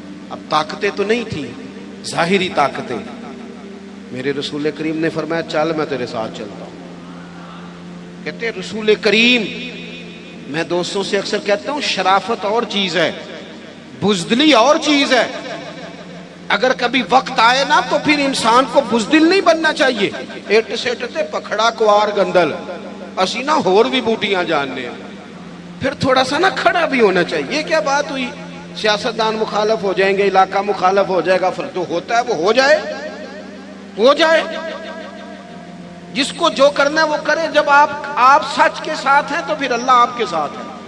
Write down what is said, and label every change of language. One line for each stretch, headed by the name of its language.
Urdu: اب طاقتیں تو نہیں تھی، ظاہری طاقتیں. میرے رسول کریم نے فرمایا چل میں تیرے ساتھ چلتا ہوں. کہتے ہیں رسول کریم، میں دوستوں سے اکثر کہتا ہوں شرافت اور چیز ہے، بزدلی اور چیز ہے. اگر کبھی وقت آئے نا تو پھر انسان کو بزدل نہیں بننا چاہیے.
Punjabi: اٹ سٹ تے پکھڑا کوار گندل، اسی نہ ہور بھی بوٹیاں جاننے ہیں.
Urdu: پھر تھوڑا سا نا کھڑا بھی ہونا چاہیے. یہ کیا بات ہوئی؟ سیاستدان مخالف ہو جائیں گے، علاقہ مخالف ہو جائے گا، پھر جو ہوتا ہے وہ ہو جائے، ہو جائے. جس کو جو کرنا ہے وہ کرے. جب آپ سچ کے ساتھ ہیں تو پھر اللہ آپ کے ساتھ ہے.